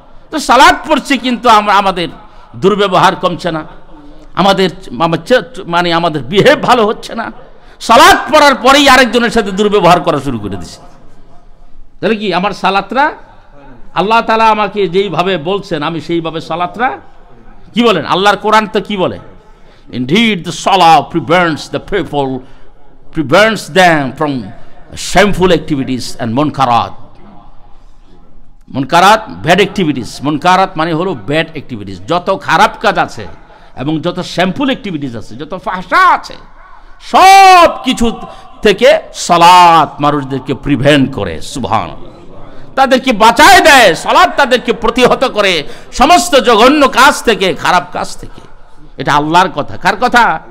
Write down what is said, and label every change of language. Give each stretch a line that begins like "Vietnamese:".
Bangla: তো সালাত পড়ছি কিন্তু আমরা আমাদের দুর্ব্যবহার কমছে না, আমাদের মানে আমাদের বিহেভ ভালো হচ্ছে না। সালাত পড়ার পরেই আরেকজনের সাথে দুর্ব্যবহার করা শুরু করে দিছি। তাহলে কি আমার সালাতরা, আল্লাহ তাআলা আমাকে যেইভাবে বলছেন আমি সেইভাবে সালাতরা কি বলেন? আল্লাহর কোরআন তো কি বলে?
English: Indeed the salah prevents the people, prevents them from shameful activities and munkarat.
Bangla: মুনকারাত bad activities, মুনকারাত মানে হলো ব্যাড অ্যাক্টিভিটিস। যত খারাপ কাজ আছে এবং যত শ্যামফুল অ্যাক্টিভিটিস আছে, যত ফাহশা আছে, সব কিছু থেকে সালাত মানুষদেরকে প্রিভেন্ট করে। সুবহানাল্লাহ, তাদেরকে বাঁচায় দেয়। সালাত তাদেরকে প্রতিহত করে সমস্ত জঘন্য কাজ থেকে, খারাপ কাজ থেকে। এটা আল্লাহর কথা। কার কথা?